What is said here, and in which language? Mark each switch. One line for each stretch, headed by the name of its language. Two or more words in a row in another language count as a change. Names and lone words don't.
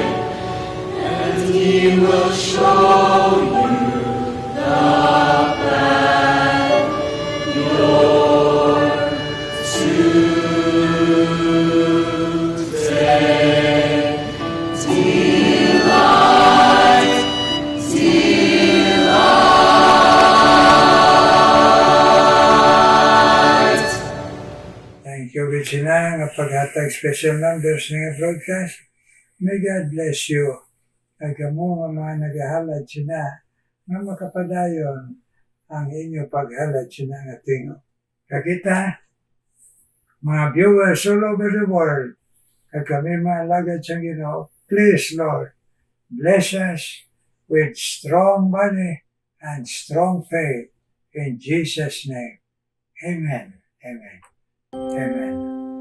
English: And He will show you the path you're to take. Delight, delight. Thank you, Regina,
Hiligaynon: nga paghatag
English: special numbers
Hiligaynon: nga broadcast.
English: May God bless you.
Hiligaynon: Ay kamo nga mga nagahalad sina nga makapadayon ang inyo paghalad sina nga tingo. Kakita, mga viewers
English: all over the world,
Hiligaynon: kag kami mga alagad sa Ginoo,
English: please Lord, bless us with strong body and strong faith in Jesus' name. Amen. Amen. Amen.